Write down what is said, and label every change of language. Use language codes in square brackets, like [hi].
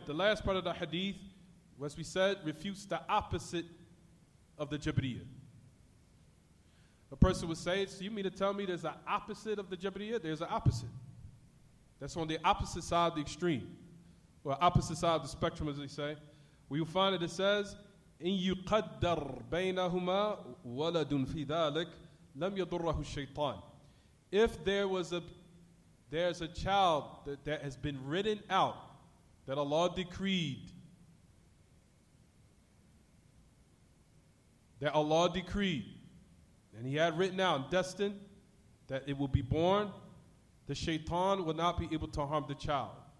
[en] The last part of the hadith, as we said, refutes the opposite of the Jabariyyah. A person would say, so you mean to tell me there's an opposite of the Jabariyyah? There's an opposite. That's on the opposite side of the extreme, or opposite side of the spectrum, as they say. [ar] Where you find it says, إن يقدر بينهما ولد في ذلك لم يضره الشيطان. [en] If there's a child that has been written out, that Allah decreed, and He had written out and destined that it will be born, the shaitan will not be able to harm the child.